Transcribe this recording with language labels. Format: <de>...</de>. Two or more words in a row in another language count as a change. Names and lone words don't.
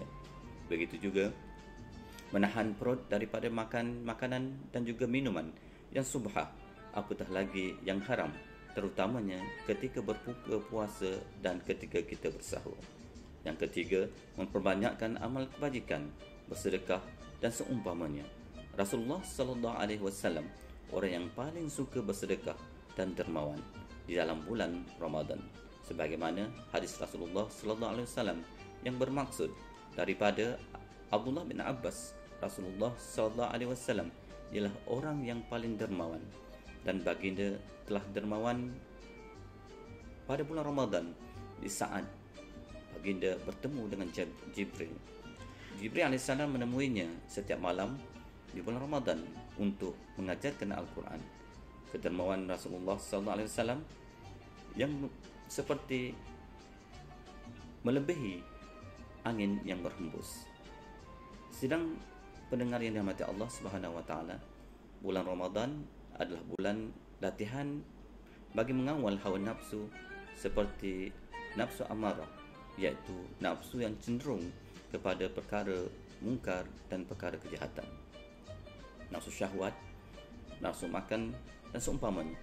<ms>Begitu juga menahan perut daripada makan makanan dan juga minuman yang subhah, apatah lagi yang haram, terutamanya ketika berbuka puasa dan ketika kita bersahur. Yang ketiga, memperbanyakkan amal kebajikan, bersedekah dan seumpamanya. Rasulullah</ms> <ar>صلى الله عليه وسلم</ar> <ms>orang yang paling suka bersedekah dan dermawan di dalam bulan Ramadan, sebagaimana hadis Rasulullah</ms> <ar>صلى الله عليه وسلم</ar> <ms>yang bermaksud daripada Abdullah bin Abbas, Rasulullah</ms> <ar>صلى الله عليه وسلم</ar> <ms>ialah orang yang paling dermawan, dan baginda telah dermawan pada bulan Ramadan di saat baginda bertemu dengan Jibril. Jibril alaihissalam menemuinya setiap malam di bulan Ramadan untuk mengajarkan Al-Quran. Kedermawan Rasulullah</ms> <ar>صلى الله عليه وسلم</ar> <ms>yang seperti melebihi angin yang berhembus. Sidang pendengar yang dirahmati</ms> <ar>الله سبحانه وتعالى,</ar> <ms>bulan Ramadan adalah bulan latihan bagi mengawal hawa nafsu, seperti nafsu amarah, iaitu nafsu yang cenderung kepada perkara mungkar dan perkara kejahatan. Nafsu syahwat, nafsu makan dan seumpamanya.</ms>